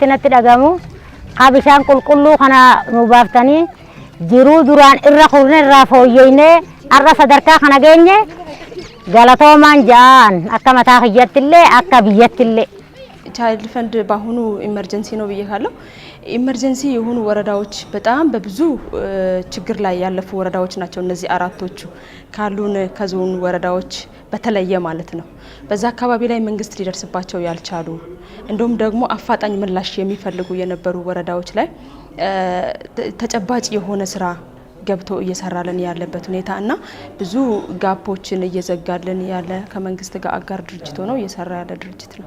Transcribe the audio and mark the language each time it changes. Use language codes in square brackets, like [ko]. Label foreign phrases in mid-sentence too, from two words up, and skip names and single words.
[om] natti dhagamu haa bishaan qulqulluu kana nu baaftanii jiruu duraan irra kurne irraa fooyyeyne har'a sadarkaa kana geenye galatoomaan jaan akka mataa kiyyatti illee akka biyyatti illee [am] ChildFund በአሁኑ ኢመርጀንሲ ነው ብዬካለሁ። ኢመርጀንሲ የሆኑ ወረዳዎች በጣም በብዙ ችግር ላይ ያለፉ ወረዳዎች ናቸው። እነዚህ አራቶቹ ካሉን ከዞን ወረዳዎች በተለየ ማለት ነው። በዛ አካባቢ ላይ መንግስት ሊደርስባቸው ያልቻሉ እንደውም ደግሞ አፋጣኝ ምላሽ የሚፈልጉ የነበሩ ወረዳዎች ላይ ተጨባጭ የሆነ ስራ ገብቶ እየሰራልን ያለበት ሁኔታ እና ብዙ ጋፖችን እየዘጋልን ያለ ከመንግስት ጋር አጋር ድርጅት ሆኖ እየሰራ ያለ ድርጅት ነው።